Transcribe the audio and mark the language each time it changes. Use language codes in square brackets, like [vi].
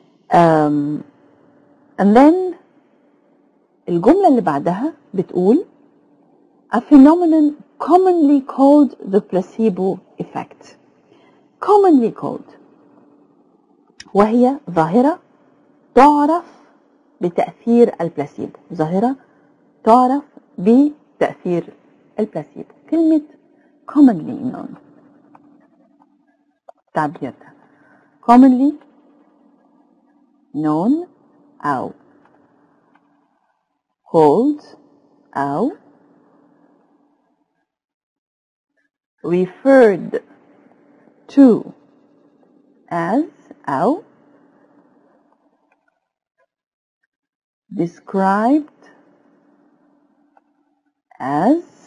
[en] And then [ar] الجملة اللي بعدها بتقول [en] a phenomenon commonly called the placebo effect. [ar] commonly called وهي ظاهرة تعرف بتأثير البلاسيبو. ظاهرة تعرف بتأثير البلاسيبو. كلمة commonly known تعبير ده commonly known أو called أو referred to as أو described as.